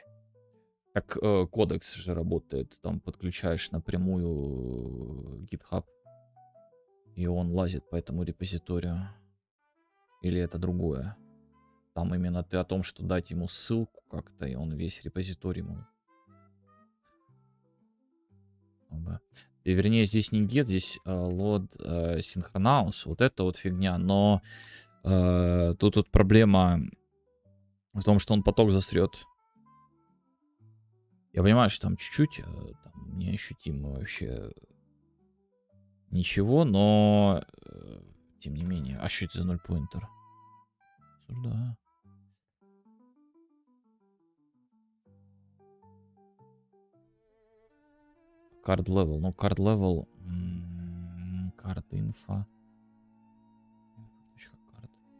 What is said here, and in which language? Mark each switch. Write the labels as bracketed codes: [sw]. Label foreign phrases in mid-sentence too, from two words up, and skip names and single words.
[ru] Так кодекс же работает, там подключаешь напрямую GitHub, и он лазит по этому репозиторию. Или это другое? Там именно ты о том, что дать ему ссылку как-то, и он весь репозиторий ему. И, вернее, здесь не get, здесь [en] load synchronous. [ru] Вот это вот фигня. Но тут вот проблема в том, что он поток застрет. Я понимаю, что там чуть-чуть, там неощутимо вообще ничего, но тем не менее. А что это за 0 поинтер? Осуждаю. [en] Card level. Ну, card level. Card info. Card.